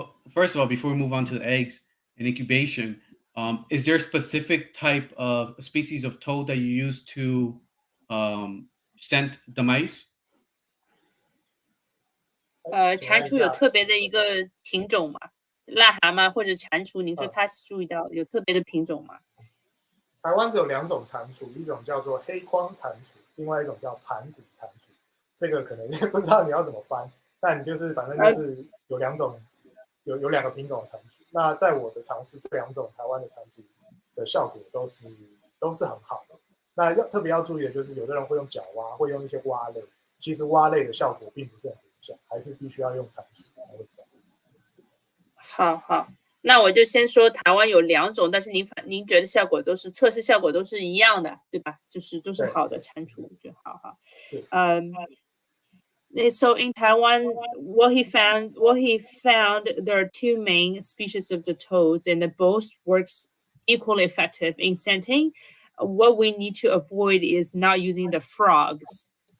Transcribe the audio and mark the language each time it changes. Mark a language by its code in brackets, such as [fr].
[en] First of all, before we move on to the eggs and incubation, is there a specific type of species of toad that you use to scent the mice? [zh] 蟾蜍有特别的一个品种吗？癞蛤蟆或者蟾蜍，您说他注意到有特别的品种吗？台湾只有2种蟾蜍，一种叫做黑框蟾蜍，另外一种叫盘古蟾蜍。这个可能不知道你要怎么翻，但你就是反正就是有2种，有2个品种的蟾蜍。那在我的尝试，这2种台湾的蟾蜍的效果都是很好的。那特别要注意的就是，有的人会用角蛙，会用一些蛙类，其实蛙类的效果并不是很明显，还是必须要用蟾蜍才会比较好。好，那我就先说台湾有2种，但是您觉得效果都是测试效果都是一样的，对吧？就是都是好的蟾蜍，就好。是。 [en] So in Taiwan, what he found, there are 2 main species of the toads, and both works equally effective in scenting. What we need to avoid is not using the frogs.